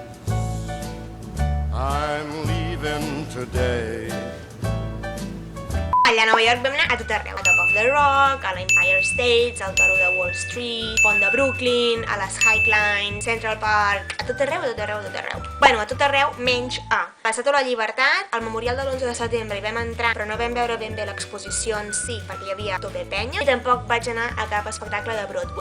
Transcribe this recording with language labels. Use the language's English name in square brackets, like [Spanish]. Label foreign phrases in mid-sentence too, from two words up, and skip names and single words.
[English] I'm leaving today. [Catalan] Allà a Nova York vam anar a tot arreu, a Top of the Rock, a l'Empire State, al Toro de Wall Street, Pont de Brooklyn, a les Highline, Central Park, a tot arreu, a tot arreu, a tot arreu. Bueno, a tot arreu, menys a l'Estàtua de la Llibertat, al Memorial de l'11 de setembre hi vam entrar, però no vam veure ben bé l'exposició en si, perquè hi havia tope penya, i tampoc vaig anar a cap espectacle de Broadway.